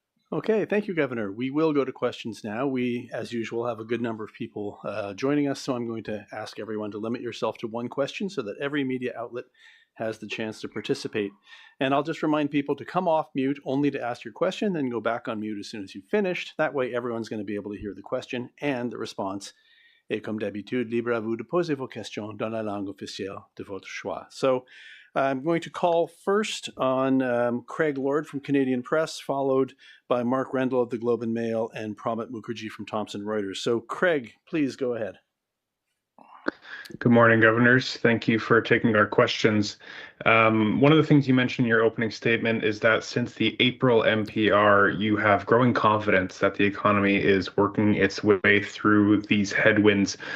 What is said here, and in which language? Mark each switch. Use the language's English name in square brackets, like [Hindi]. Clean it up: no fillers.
[English] Okay, thank you, Governor. We will go to questions now. We, as usual, have a good number of people joining us, so I'm going to ask everyone to limit yourself to one question so that every media outlet has the chance to participate. And I'll just remind people to come off mute only to ask your question, then go back on mute as soon as you've finished. That way, everyone's going to be able to hear the question and the response. [French] Et comme d'habitude, libre à vous de poser vos questions dans la langue officielle de votre choix. [English] So I'm going to call first on Craig Lord from Canadian Press, followed by Mark Rendell of the Globe and Mail and Pramit Mukherjee from Thomson Reuters. So Craig, please go ahead. Good morning, governors. Thank you for taking our questions. One of the things you mentioned in your opening statement is that since the April NPR, you have growing confidence that the economy is working its way through these headwinds.